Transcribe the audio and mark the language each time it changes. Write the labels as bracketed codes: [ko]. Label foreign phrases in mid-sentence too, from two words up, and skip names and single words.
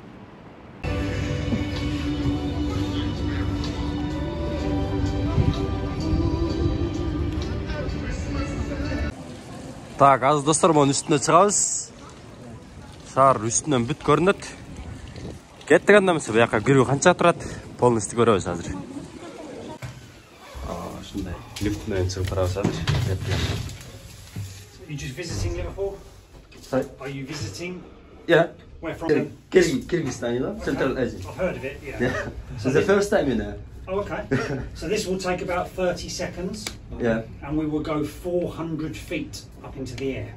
[ky] Так, азыр достор, монун үстүнө чыгабыз. Шаар үстүнөн бүт көрүнөт. Кеттик анда, мисалы буяка кирүү канча турат, полностью көрөбүз азыр. Ушундай лифт менен чыгып барабыз азыр. Кеттик анда. [en] You just visiting Liverpool? Sorry? Are you visiting? Yeah. Where from? Kyrgyzstan, you know? Central Asia. I've heard of it, yeah. It's the first time, you know. Oh, okay. So this will take about 30 seconds. Yeah. And we will go 400 feet up into the air.